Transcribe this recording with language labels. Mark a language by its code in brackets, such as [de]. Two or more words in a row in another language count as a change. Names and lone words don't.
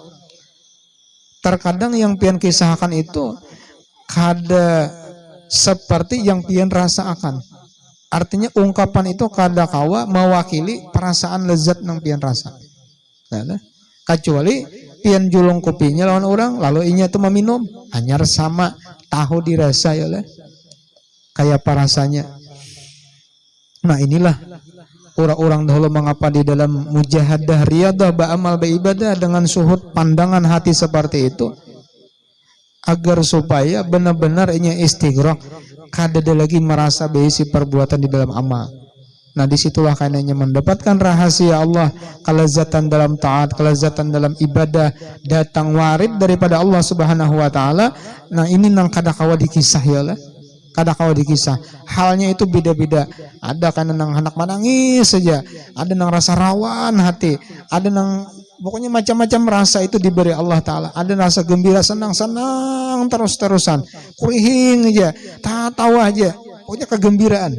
[bjn] Terkadang yang pian kisahkan itu kada seperti yang pian rasakan. Artinya ungkapan itu kada kawa mewakili perasaan lezat nang pian rasa. Nah, kecuali pian julung kopinya lawan orang, lalu inya itu meminum, hanya sama tahu dirasa ya lah. Kayak apa rasanya. Nah, inilah orang-orang dahulu mengapa di dalam mujahadah riyadah ba'amal baibadah dengan suhud pandangan hati seperti itu, agar supaya benar-benar ini istighraq, kada ada lagi merasa berisi perbuatan di dalam amal. Nah, disitulah karenanya mendapatkan rahasia Allah, kelezatan dalam taat, kelezatan dalam ibadah, datang warid daripada Allah [ar] Subhanahu wa taala. [bjn] Nah, ini nang kadakawa dikisah ya lah. Kadakawa dikisah, halnya itu beda-beda. Ada kan nang anak menangis saja, ada nang rasa rawan hati, ada nang pokoknya macam-macam rasa itu diberi Allah taala. Ada rasa gembira, senang-senang terus-terusan, kurihing aja, tawa aja, pokoknya kegembiraan.